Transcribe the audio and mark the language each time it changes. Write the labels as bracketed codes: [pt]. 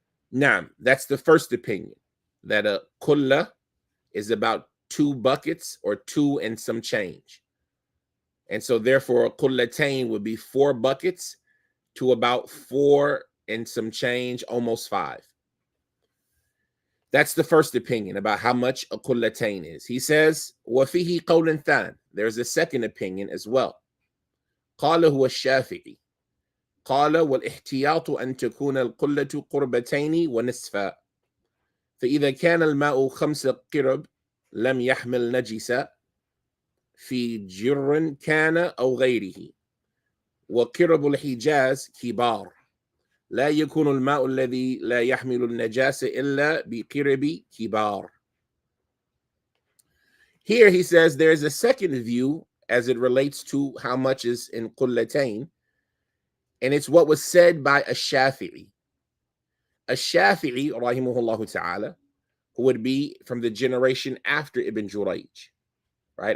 [en] Now, that's the first opinion, that a qulla is about 2 buckets or 2 and some change. And so therefore a qullatain would be 4 buckets to about 4 and some change, almost 5. That's the first opinion about how much a qullatain is. He says, [ar] وَفِيهِ قَوْلٌ ثَانٍ. [en] There's a second opinion as well. [ar] قال هو الشافعي. قال والاحتياط أن تكون القلة قربتين ونصفا. فإذا كان الماء 5 قرب لم يحمل نجسا في جر كان أو غيره. وقرب الحجاز كبار. لا يكون الماء الذي لا يحمل النجاسة إلا بقرب كبار. [en] Here he says there's a second view as it relates to how much is in qullatain, and it's what was said by Ash-Shafi'i. Ash-Shafi'i, rahimahullah ta'ala, who would be from the generation after Ibn Jurayj, right?